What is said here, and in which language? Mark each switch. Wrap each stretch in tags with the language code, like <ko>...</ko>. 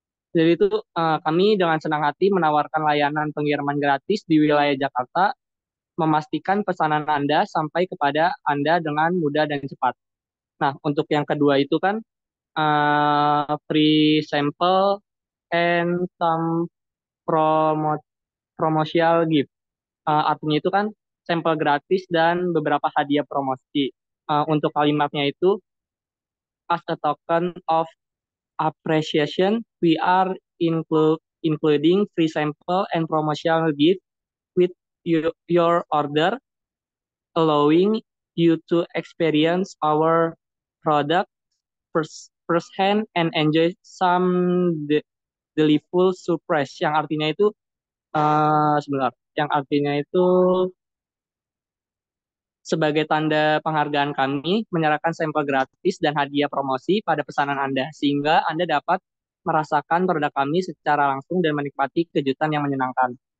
<id>Jadi itu kami dengan senang hati menawarkan layanan pengiriman gratis di wilayah Jakarta, memastikan pesanan Anda sampai kepada Anda dengan mudah dan cepat. Nah, untuk yang kedua itu kan</id> <en>free sample and some promo promotional gift.</en> <id>Artinya itu kan sampel gratis dan beberapa hadiah promosi. Untuk kalimatnya itu,</id> <en>as a token of appreciation, we are including free sample and promotional gift with your order, allowing you to experience our product firsthand and enjoy some delightful surprise.</en> <id>Yang artinya itu sebentar, yang artinya itu sebagai tanda penghargaan kami menyerahkan sampel gratis dan hadiah promosi pada pesanan Anda, sehingga Anda dapat merasakan produk kami secara langsung dan menikmati kejutan yang menyenangkan.</id>